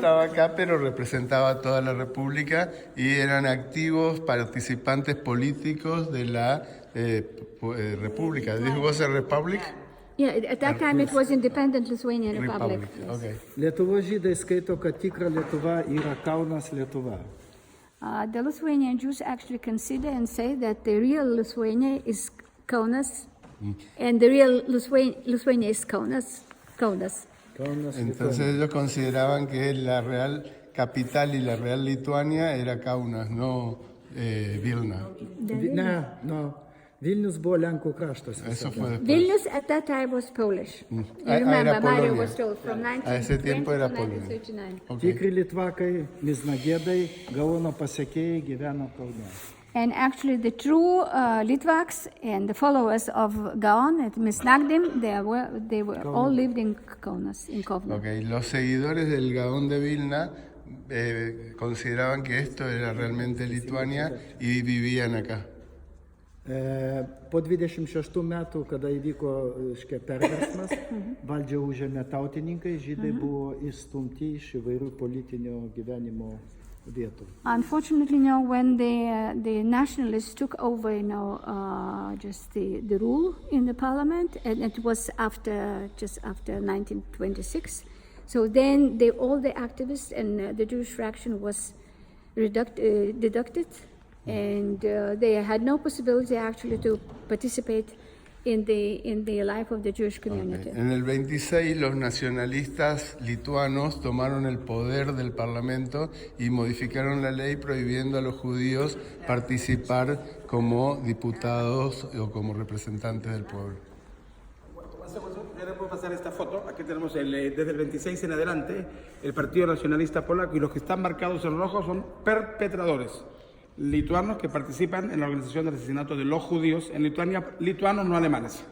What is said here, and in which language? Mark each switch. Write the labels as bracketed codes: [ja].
[es] estaba acá, pero representaba a toda la República y eran activos participantes políticos de la República. [en] ¿This was a republic? Yeah, at that time it was independent Lithuanian Republic. Yes. Okay. [lt] Lietuvos žydai skaito, kad tikra Lietuva yra Kaunas Lietuva. [en] The Lithuanian Jews actually consider and say that the real Lithuania is Kaunas, and the real Lithuania is Kaunas. [es] Entonces ellos consideraban que la real capital y la real Lituania era Kaunas, no Vilna. No. [lt] Vilnius buvo Lenkų kraštas. [es] Eso fue después. [en] Vilnius at that time was Polish. You remember, Mario was told from 1920 to 1939. [lt] Tikri litvakai, miznagėdai, Gaono pasekėjai gyveno Kaune. [en] And actually the true Litvaks and the followers of Gaon at Misnagdim, they were all lived in Kaunas, in Kovno. Okay. [es] Los seguidores del Gaón de Vilna consideraban que esto era realmente Lituania y vivían acá. [lt] Po 26 metų, kada įvyko perversmas, valdžią užėmė tautininkai, žydai buvo įstumti iš įvairių politinio gyvenimo vietų. [en] Unfortunately, when the nationalists took over, just the rule in the parliament, and it was just after 1926. So then all the activists and the Jewish fraction was deducted. And they had no possibility actually to participate in the life of the Jewish community. [es] En el 26 los nacionalistas lituanos tomaron el poder del Parlamento y modificaron la ley prohibiendo a los judíos participar como diputados o como representantes del pueblo. Ya puedo pasar esta foto. Aquí tenemos desde el 26 en adelante el Partido Nacionalista Polaco, y los que están marcados en rojo son perpetradores lituanos que participan en la organización del asesinato de los judíos en Lituania, lituanos no alemanes.